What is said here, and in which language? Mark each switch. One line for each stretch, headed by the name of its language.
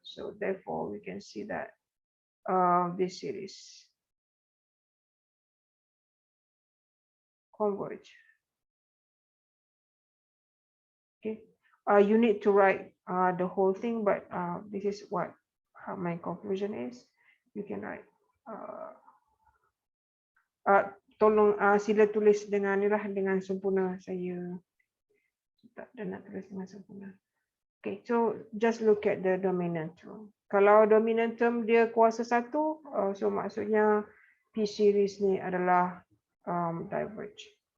English: So therefore we can see that this series converge. Okay, you need to write the whole thing, but this is what my conclusion is. You can write.
Malay: Tolong sila tulis dengan dengan sempurna. Saya tak nak tulis dengan sempurna.
English: Okay, so just look at the dominant term.
Malay: Kalau dominant term dia kuasa 1, so maksudnya P series ni adalah diverge.